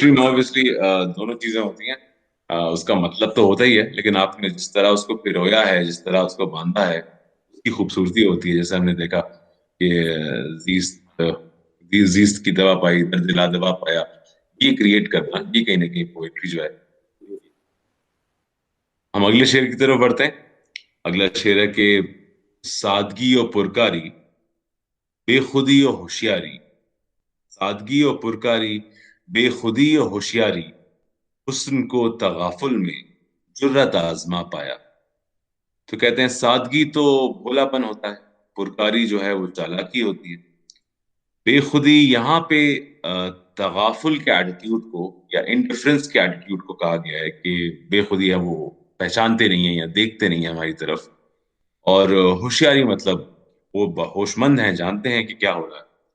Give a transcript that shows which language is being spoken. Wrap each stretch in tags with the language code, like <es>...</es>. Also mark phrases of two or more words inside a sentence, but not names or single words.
<ur>پوئٹری میں obviously دونوں چیزیں ہوتی ہیں، اس کا مطلب تو ہوتا ہی ہے، لیکن آپ نے جس طرح اس کو پرویا ہے، جس طرح اس کو باندھا ہے، اس کی خوبصورتی ہوتی ہے۔ جیسے ہم نے دیکھا کہ زیست زیست کی دوا پائی درد لا دوا پایا، یہ کریٹ کرنا یہ کہیں نہ کہیں پوئٹری جو ہے۔ ہم اگلے شعر کی طرف بڑھتے ہیں۔ اگلا شعر ہے کہ سادگی و پرکاری بے خودی و ہوشیاری، سادگی و پرکاری بے خودی و ہوشیاری، حسن کو تغافل میں جرت آزما پایا۔ تو کہتے ہیں سادگی تو بھولا پن ہوتا ہے، پرکاری جو ہے وہ چالاکی ہوتی ہے، بے خودی یہاں پہ تغافل کے ایٹیٹیوڈ کو یا انڈیفرنس کے ایٹیٹیوڈ کو کہا گیا ہے کہ بے خودی ہے وہ پہچانتے نہیں ہیں یا دیکھتے نہیں ہیں ہماری طرف، اور ہوشیاری مطلب وہ ہوش مند ہیں، جانتے ہیں کہ کیا ہو رہا ہے۔</ur>